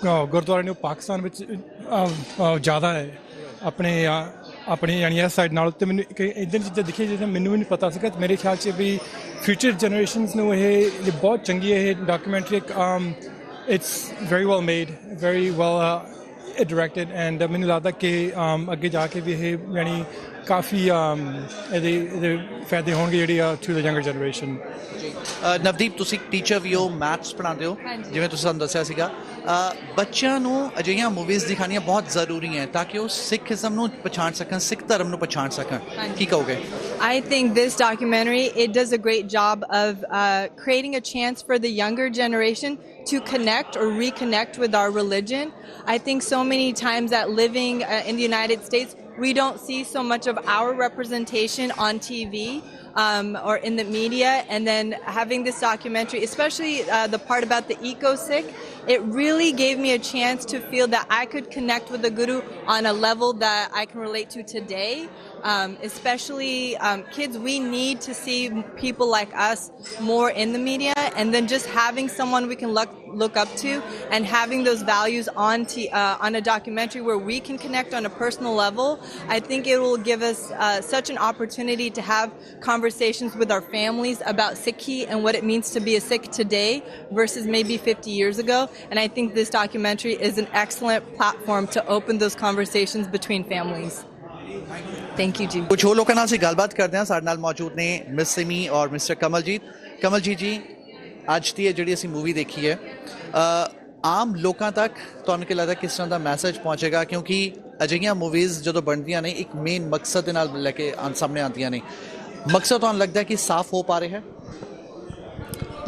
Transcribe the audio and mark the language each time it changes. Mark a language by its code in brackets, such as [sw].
[pa] ਗੁਰਦੁਆਰੇ ਨੇ ਉਹ ਪਾਕਿਸਤਾਨ ਵਿੱਚ ਜ਼ਿਆਦਾ ਹੈ ਆਪਣੇ ਯਾਨੀ ਇਸ ਸਾਈਡ ਨਾਲ ਤੇ ਮੈਨੂੰ ਇੱਦਾਂ ਚੀਜ਼ਾਂ ਦਿਖੀਆਂ ਜਿਹੜੀਆਂ ਮੈਨੂੰ ਵੀ ਨਹੀਂ ਪਤਾ ਸੀਗਾ ਤੇ ਮੇਰੇ ਖਿਆਲ 'ਚ ਵੀ ਫਿਊਚਰ ਜਨਰੇਸ਼ਨਸ ਨੂੰ ਇਹ ਬਹੁਤ ਚੰਗੀ ਇਹ documentary [en] it's very well made very well directed and [pa] ਮੈਨੂੰ ਲੱਗਦਾ ਕਿ ਅੱਗੇ ਜਾ ਕੇ ਵੀ ਇਹ ਯਾਨੀ ਕਾਫੀ ਇਹਦੇ ਫਾਇਦੇ ਹੋਣਗੇ ਜਿਹੜੀ [en] to the younger generation [pa] Navdeep ਤੁਸੀਂ ਟੀਚਰ ਵੀ ਹੋ ਮੈਥਸ ਪੜ੍ਹਾਉਂਦੇ ਹੋ ਜਿਵੇਂ ਤੁਸੀਂ ਸਾਨੂੰ ਦੱਸਿਆ ਸੀਗਾ ਬੱਚਿਆਂ ਨੂੰ ਅਜਿਹੀਆਂ ਮੂਵੀਜ਼ ਦਿਖਾਉਣੀਆਂ ਬਹੁਤ ਜ਼ਰੂਰੀ ਹੈ ਤਾਂ ਕਿ ਉਹ ਸਿੱਖੀਜ਼ਮ ਨੂੰ ਪਛਾਣ ਸਕਣ ਸਿੱਖ ਧਰਮ ਨੂੰ ਪਛਾਣ ਸਕਣ ਕੀ ਕਹੋਗੇ [en] I think this documentary, it does a great job of creating a chance for the younger generation to connect or reconnect with our religion. I think so many times that living in the United States, we don't see so much of our representation on TV or in the media. And then having this documentary, especially the part about the eco-Sikh, it really gave me a chance to feel that I could connect with the Guru on a level that I can relate to today. Especially kids, we need to see people like us more in the media, and then just having someone we can look up to and having those values on a documentary where we can connect on a personal level. I think it will give us such an opportunity to have conversations with our families about Sikhi and what it means to be a Sikh today versus maybe 50 years ago. And I think this documentary is an excellent platform to open those conversations between families. Thank you, जी. [pa] कुछ और लोगों नाल सी गलबात करते हैं साडे नाल मौजूद ने मिस सिमी और मिस्टर कमलजीत जी ਅੱਜ ਦੀ ਜਿਹੜੀ ਅਸੀਂ ਮੂਵੀ ਦੇਖੀ ਹੈ ਆਮ ਲੋਕਾਂ ਤੱਕ ਤੁਹਾਨੂੰ ਕੀ ਲੱਗਦਾ ਕਿਸ ਤਰ੍ਹਾਂ ਦਾ ਮੈਸੇਜ ਪਹੁੰਚੇਗਾ ਕਿਉਂਕਿ ਅਜਿਹੀਆਂ ਮੂਵੀਜ਼ ਜਦੋਂ ਬਣਦੀਆਂ ਨੇ ਇੱਕ ਮੇਨ ਮਕਸਦ ਦੇ ਨਾਲ ਲੈ ਕੇ ਸਾਹਮਣੇ ਆਉਂਦੀਆਂ ਨੇ ਮਕਸਦ ਤੁਹਾਨੂੰ ਲੱਗਦਾ ਕਿ ਸਾਫ਼ ਹੋ ਪਾ ਰਿਹਾ ਹੈ